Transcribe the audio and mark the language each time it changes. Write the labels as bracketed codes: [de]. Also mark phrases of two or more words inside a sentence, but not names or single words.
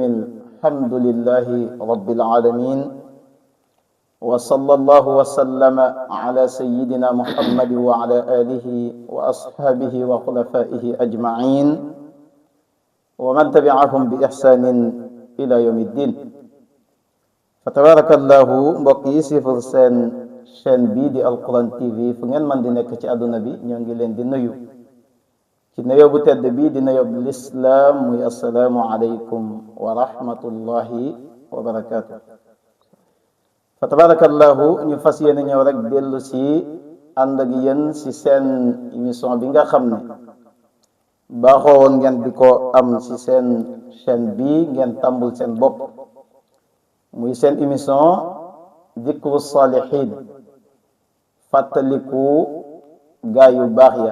[ar] الحمد لله رب العالمين، وصلى الله وسلم على سيدنا محمد وعلى آله وأصحابه وخلفائه أجمعين ومن تبعهم بإحسان إلى يوم الدين. فتبارك الله [wo] mbokk yi sifur seen chaîne bii di Alquran TV fu ngeen man di nekk ci àdduna bi ñoo ngi leen di nuyu ci nuyoo bu tedd bii di nuyoo bu lislaam muy [ar] السلام عليكم ورحمة الله وبركاته. فتبارك الله [wo] ñu fas yéene ñëw rek dellu si ànd ak yéen si seen émission bi nga xam ne baaxoo woon ngeen di ko am si seen chaîne bii ngeen tàmbul seen bopp, muy seen émission dikru salihin, fàttaliku gaa yu baax ya.